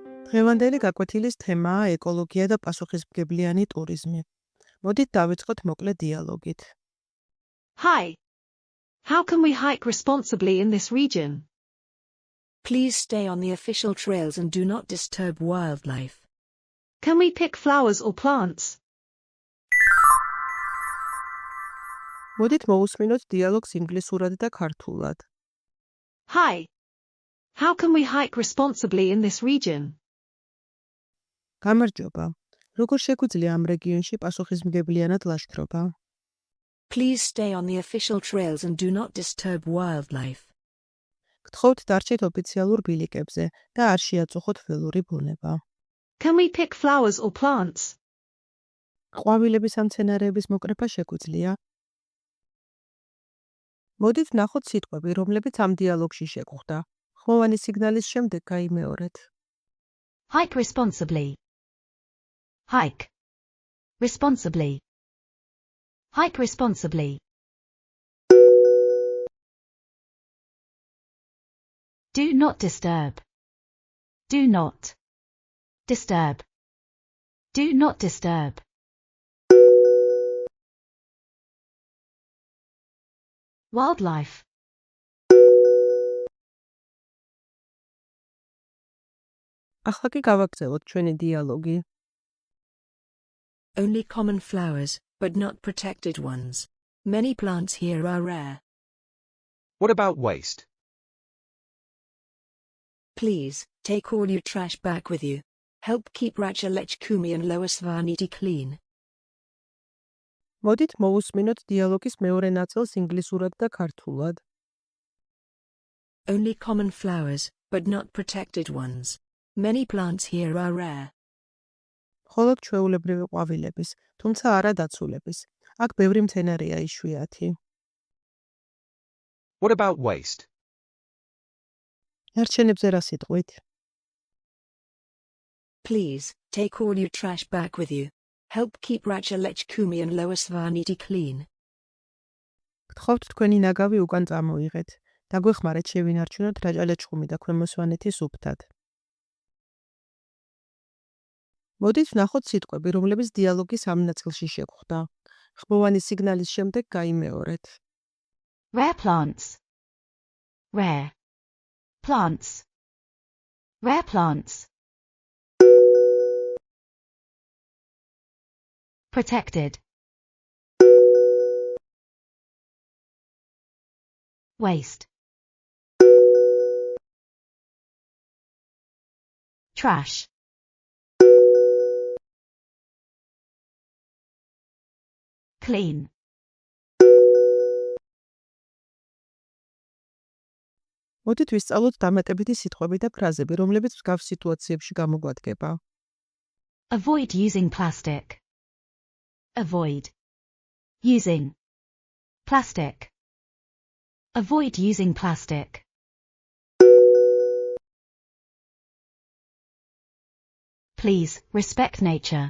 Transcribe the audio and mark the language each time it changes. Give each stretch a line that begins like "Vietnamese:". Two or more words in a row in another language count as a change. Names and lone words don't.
Georgian: დღევანდელი გაკვეთილის თემაა ეკოლოგია და პასუხისმგებლიანი ტურიზმი. მოდით დავიწყოთ მოკლე დიალოგით.
English: Hi. How can we hike responsibly in this region? Please stay on the official trails and do not disturb wildlife. Can we pick flowers or plants?
Georgian: მოდით მოусმინოთ დიალოგს ინგლისურად და ქართულად.
English: Hi. How can we hike responsibly in this region?
Georgian: გამარჯობა. როგორ შეგვიძლია ამ რეგიონში პასუხისმგებლიანად ლაშქრობა?
English: Please stay on the official trails and do not disturb wildlife.
Georgian: გთხოვთ დარჩეთ ოფიციალურ ბილიკებზე და არ შეაწუხოთ ველური ბუნება.
English: Can we pick flowers or plants?
Georgian: ყვავილების ან მცენარეების მოკრეფა შეგვიძლია? მოდით ვნახოთ სიტყვები, რომლებიც ამ დიალოგში შეგვხვდა. ხმოვანი სიგნალის შემდეგ გაიმეორეთ.
English: Hike responsibly. Hike. Responsibly. Hike responsibly. Do not disturb. Do not disturb. Do not disturb. Wildlife.
Georgian: ახლა კი გავაგრძელოთ ჩვენი დიალოგი.
English: Only common flowers, but not protected ones. Many plants here are rare. What about waste? Please, take all your trash back with you. Help keep Racha Lechkumi and Lower Svaneti clean.
Georgian: მოდით მოусმინოთ დიალოგის მეორე ნაწილს ინგლისურად და ქართულად.
English: Only common flowers, but not protected ones. Many plants here are rare.
Georgian: მხოლოდ ჩვეულებრივი ყვავილების, თუმცა არა დაცულების. აქ ბევრი მცენარეა იშვიათი.
English: What about waste?
Georgian: არჩენებზე რა სიტყვით?
English: Please, take all your trash back with you. Help keep Racha Lechkumi and Lower Svaneti clean.
Georgian: გთხოვთ თქვენი ნაგავი უკან წამოიღეთ. დაგვეხმარეთ შევინარჩუნოთ რაჭა-ლეჩხუმი და ქვემო სვანეთის უბთად. მოდით ვნახოთ სიტყვები, რომლებიც დიალოგის ამ ნაწილში შეგვხვდა. ხმოვანი სიგნალის შემდეგ გაიმეორეთ.
English: Rare plants. Rare. Plants. Rare plants. Protected. Waste. Trash. Clean.
Georgian: მოდით ვისწავლოთ დამატებითი სიტყვები და ფრაზები, რომლებიც მსგავს სიტუაციებში გამოგვადგება.
English: Avoid using plastic. Avoid using plastic. Avoid using plastic. Please respect nature.